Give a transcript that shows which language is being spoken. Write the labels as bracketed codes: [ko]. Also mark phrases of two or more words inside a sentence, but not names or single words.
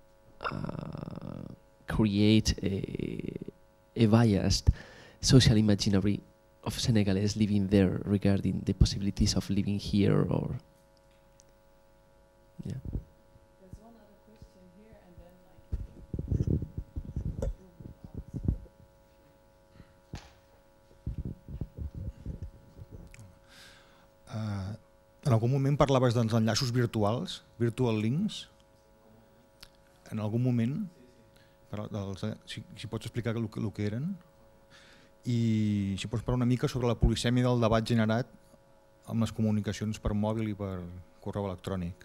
[en] create a biased social imaginary of Senegalese living there regarding the possibilities of living here, or yeah. There's one other question here, and then [ca] En algun moment parlaves dels enllaços virtuals, [en] virtual links. [ca] En algun moment, si pots explicar el que eren, i si pots parlar una mica sobre la polisèmia del debat generat amb les comunicacions per mòbil i per correu electrònic.